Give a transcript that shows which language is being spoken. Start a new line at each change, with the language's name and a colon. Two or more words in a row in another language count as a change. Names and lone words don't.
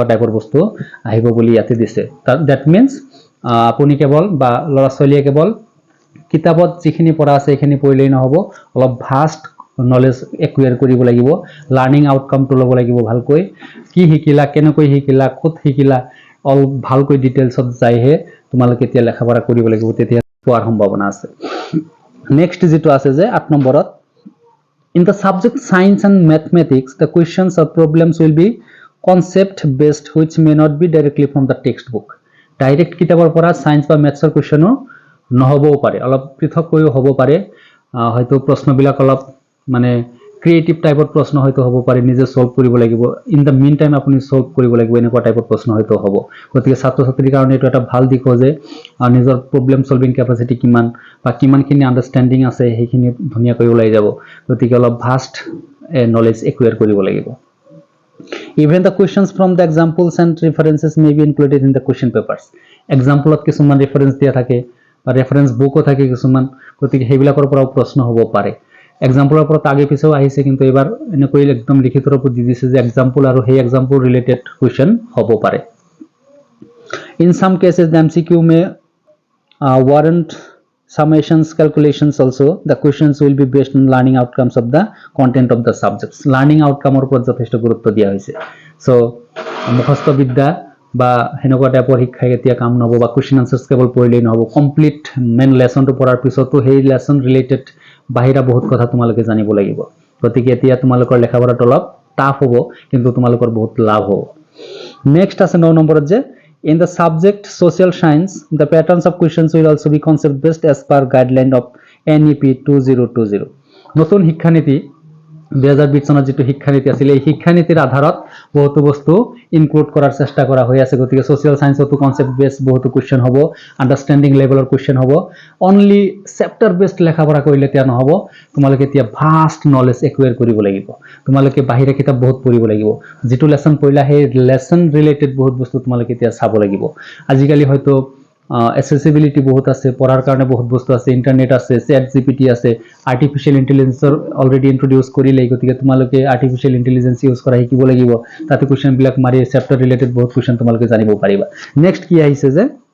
Assamese: টাইপৰ বস্তু আহিব বুলি ইয়াতে দিছে
English: that means
Assamese: আপুনি কেৱল বা লৰা ছোৱালীয়ে কেৱল কিতাপত যিখিনি পঢ়া আছে সেইখিনি পঢ়িলেই নহব অলপ
English: vast knowledge acquire
Assamese: কৰিব লাগিব
English: learning outcomeটো
Assamese: ল'ব লাগিব ভালকৈ কি শিকিলা কেনেকৈ শিকিলা ক'ত শিকিলা অল ভালকৈ ডিটেইলছত যাইহে তোমালোকে এতিয়া লেখাপঢ়া কৰিব লাগিব তেতিয়া পোৱাৰ সম্ভাৱনা আছে নেক্সট যেটো আছে যে 8 নম্বৰত
English: in the subject science and mathematics the questions or problems will be concept based which may not be directly from the textbook direct
Assamese: কিতাপৰ পৰা
English: সায়েন্স
Assamese: বা ম্যাথছৰ কোৱেশ্চনো নহবও পাৰে অলপ পৃথককৈ হ'ব পাৰে হয়তো প্ৰশ্নবিলাক অলপ মানে
English: creative typeৰ
Assamese: প্ৰশ্ন হয়তো হ'ব পাৰে নিজে সলভ কৰিব লাগিব
English: in the mean time
Assamese: আপুনি সলভ কৰিব লাগিব এনেকুৱা টাইপৰ প্ৰশ্ন হয়তো হ'ব গতিকে ছাত্ৰ ছাত্ৰীৰ কাৰণে এটা এটা ভাল দিক যে নিজৰ
English: problem solving capacity
Assamese: কিমান বা কিমানখিনি আন্ডাৰষ্টেণ্ডিং আছে সেইখিনি ধুনীয়াকৈ ওলাই যাব গতিকে অলপ
English: vast knowledge acquire
Assamese: কৰিব লাগিব
English: Even the questions from the examples and references may be included in the question papers. Example of
Assamese: কিছুমান reference দিয়া থাকে বা
English: reference book
Assamese: ও থাকে কিছুমান গতিকে সেইবিলাকৰ পৰাও প্ৰশ্ন হ'ব পাৰে এক্সাম্পলৰ পৰা আগে পিছেও আহিছে কিন্তু এবাৰ এনেকৈ একদম লিখিত ৰূপত দি দিছে যে এক্সাম্পল আৰু সেই
English: example related question
Assamese: হ'ব পাৰে
English: In some cases the MCQ may warrant summations calculations also the questions will be based on learning outcomes of the content of the subjects learning outcome or
Assamese: উপর যথেষ্ট গুরুত্ব দিয়া হৈছে so মুখস্থ বিদ্যা বা হেনকুৱা টাইপৰ শিক্ষা এতিয়া কাম নহব বা
English: question answers
Assamese: কেৱল পঢ়িলেই নহব
English: complete main lessonটো
Assamese: পঢ়াৰ পিছতো সেই
English: lesson related
Assamese: বাহিৰা বহুত কথা তোমালোকে জানিব লাগিব গতিকে এতিয়া তোমালোকৰ লেখাপঢ়াটো অলপ টাফ হ'ব কিন্তু তোমালোকৰ বহুত লাভ হ'ব নেক্সট আছে 9 নম্বৰত যে
English: In the subject social science, the patterns of questions will also be concept based as per guideline of NEP 2020.
Assamese: নতুন শিক্ষানীতি 2020 চনত যেটো শিক্ষানীতি আছিল এই শিক্ষানীতিৰ আধাৰত বহুতো বস্তু ইনক্লুড কৰাৰ চেষ্টা কৰা হৈ আছে গতিকে
English: social scienceতো concept based
Assamese: বহুতো কোৱেশ্চন হ'ব
English: understanding levelৰ question
Assamese: হ'ব
English: only chapter based
Assamese: লেখাপঢ়া কৰিলে তেতিয়া নহব তোমালোকে এতিয়া
English: vast knowledge acquire
Assamese: কৰিব লাগিব তোমালোকে বাহিৰা কিতাপ বহুত পঢ়িব লাগিব যেটো লেসন পঢ়িলা সেই লেসন ৰিলেটেড বহুত বস্তু তোমালোকে এতিয়া চাব লাগিব আজিকালি হয়তো accessibility বহুত আছে পঢ়াৰ কাৰণে বহুত বস্তু আছে ইন্টাৰনেট আছে চ্যাট জিপিটি আছে
English: artificial intelligenceৰ already introduce
Assamese: কৰিলে গতিকে তোমালোকে
English: artificial intelligence use
Assamese: কৰা শিকিব লাগিব তাতে কোৱেশ্চন বিলাক মাৰি
English: chapter related
Assamese: বহুত কোৱেশ্চন তোমালোকে জানিব পাৰিবা নেক্সট কি আহিছে যে